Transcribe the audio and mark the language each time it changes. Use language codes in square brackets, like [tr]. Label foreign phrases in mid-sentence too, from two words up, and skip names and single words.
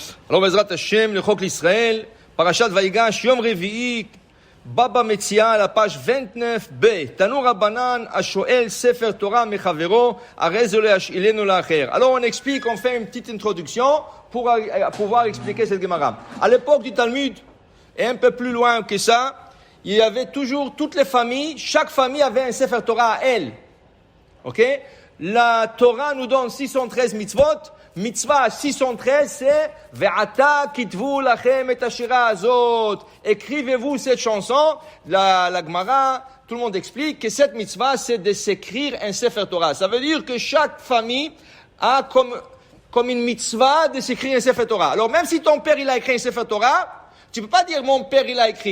[fr] Alors, [he] בעזרת השם le חק לישראל פרשת ויגש יום רביעי, [fr] Baba Metzia, à la page 29b. [he] תנו רבנן השואל ספר תורה מחבירו הרי זה לא ישאילנו לאחר. [fr] Alors, on explique, on fait une petite introduction pour pouvoir expliquer cette Gemara. À l'époque du Talmud, et un peu plus loin que ça, il y avait toujours toutes les familles, chaque famille avait un [he] ספר תורה [fr] à elle. Ok? La Torah nous donne 613 mitzvot. [he] Mitzvah 613, c'est ועתה כתבו לכם את השירה הזאת. [fr] Écrivez-vous cette chanson. La Gemara, tout le monde explique que cette mitzvah, c'est de s'écrire un [he] ספר תורה. [fr] Ça veut dire que chaque famille a comme une mitzvah de s'écrire un [he] ספר תורה. [fr] Alors même si ton père il a écrit un [he] ספר תורה, [fr] tu peux pas dire mon père il a écrit.